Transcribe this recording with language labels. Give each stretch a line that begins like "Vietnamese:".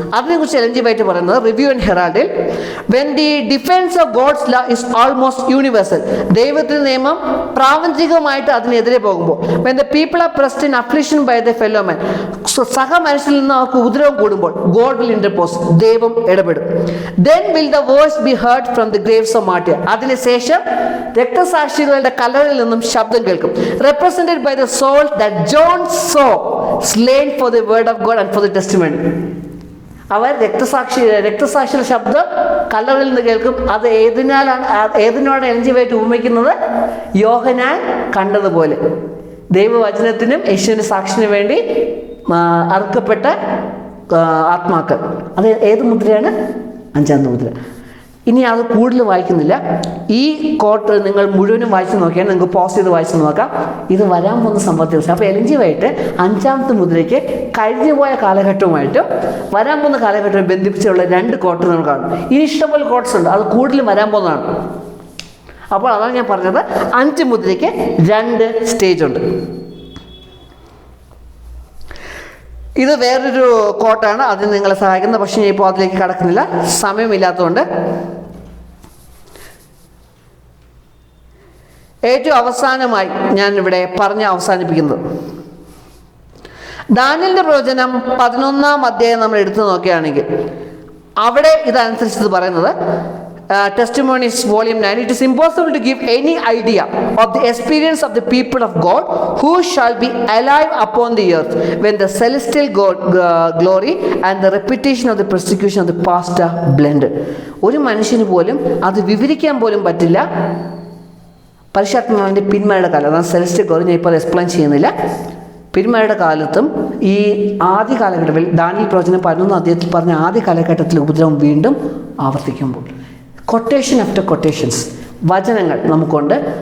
Malayalam: അതിനെക്കുറിച്ച് Ellen G white പറയുന്നത് review and ഹെറാൾഡിൽ,
English: when the defence of God's law is almost universal,
Malayalam: ദൈവത്തിൻ്റെ നിയമം പ്രാപഞ്ചികമായിട്ട് അതിനെതിരെ പോകുമ്പോൾ,
English: when the people are pressed in affliction by the fellow man,
Malayalam: സഹ മനുഷ്യരിൽ നിന്ന് അവർക്ക് ഉപദ്രവം കൂടുമ്പോൾ
English: God will interpose,
Malayalam: ദൈവം ഇടപെടും.
English: Then will the voice be heard from the graves of martyrs.
Malayalam: അതിനുശേഷം രക്തസാക്ഷികളുടെ കല്ലറയിൽ നിന്നും ശബ്ദം കേൾക്കും.
English: Represented by the soul that John saw slain for the word of God and for the testimony.
Malayalam: അവർ രക്തസാക്ഷിയുടെ ശബ്ദം കല്ലറയിൽ നിന്ന് കേൾക്കും. അത് ഏതിനോട് എലൻ ജി വൈറ്റ് ഉപമിക്കുന്നത്? യോഹന്നാൻ കണ്ടതുപോലെ ദൈവവചനത്തിനും യേശുവിൻ്റെ സാക്ഷിന് വേണ്ടി അറുക്കപ്പെട്ട ആത്മാക്കൾ. അത് ഏത് മുദ്രയാണ്? 5-ാമത്തെ മുദ്ര. ഇനി അത് കൂടുതൽ വായിക്കുന്നില്ല. ഈ കോട്ട് നിങ്ങൾ മുഴുവനും വായിച്ച് നോക്കിയാൽ നിങ്ങൾക്ക് പോസ് ചെയ്ത് വായിച്ച് നോക്കാം. ഇത് വരാൻ പോകുന്ന സംഭവത്തെക്കുറിച്ച്. അപ്പോൾ എലൻ ജി വൈറ്റ് 5-ാമത്തെ മുദ്രയ്ക്ക് കഴിഞ്ഞു പോയ കാലഘട്ടവുമായിട്ടും വരാൻ പോകുന്ന കാലഘട്ടവും ബന്ധിപ്പിച്ചുള്ള 2 കോട്ട് നമ്മൾ കാണും. ഇനി ഇഷ്ടംപോലെ കോട്ട്സ് ഉണ്ട്, അത് കൂടുതലും വരാൻ പോകുന്നതാണ്. അപ്പോൾ അതാണ് ഞാൻ പറഞ്ഞത്, 5 മുദ്രയ്ക്ക് 2 സ്റ്റേജ് ഉണ്ട്. ഇത് വേറൊരു കോട്ടാണ്, അതിന് നിങ്ങളെ സഹായിക്കുന്നത്. പക്ഷേ ഞാൻ ഇപ്പോൾ അതിലേക്ക് കടക്കുന്നില്ല, സമയമില്ലാത്തതുകൊണ്ട്. ഏറ്റവും അവസാനമായി ഞാൻ ഇവിടെ പറഞ്ഞ് അവസാനിപ്പിക്കുന്നത്, ദാനിയേലിന്റെ പ്രവചനം 11-ാം അധ്യായം നമ്മൾ എടുത്തു നോക്കുകയാണെങ്കിൽ അവിടെ ഇതനുസരിച്ച് പറയുന്നത്,
English: Testimonies volume 9, it is impossible to give any idea of the experience of the people of God who shall be alive upon the earth when the celestial glory and the repetition of the persecution of the past are blended.
Malayalam: ഒരു മനുഷ്യന് പോലും അത് വിവരിക്കാൻ പോലും പറ്റില്ല. പരിശുദ്ധാത്മാവിൻ്റെ പിന്മഴയുടെ കാലം, അതാണ് സെലസ്റ്റിയൽ ഗ്ലോറി. ഞാൻ ഇപ്പോൾ എക്സ്പ്ലെയിൻ ചെയ്യുന്നില്ല. പിന്മഴയുടെ കാലത്തും ഈ ആദ്യ കാലഘട്ടത്തിൽ ദാനിയേൽ പ്രവചനം 11-ാം അധ്യായത്തിൽ പറഞ്ഞ ആദ്യ കാലഘട്ടത്തിൽ ഉപദ്രവം വീണ്ടും ആവർത്തിക്കുമ്പോൾ
English: quotation after quotations
Malayalam: വചനങ്ങൾ നമുക്കുണ്ട്.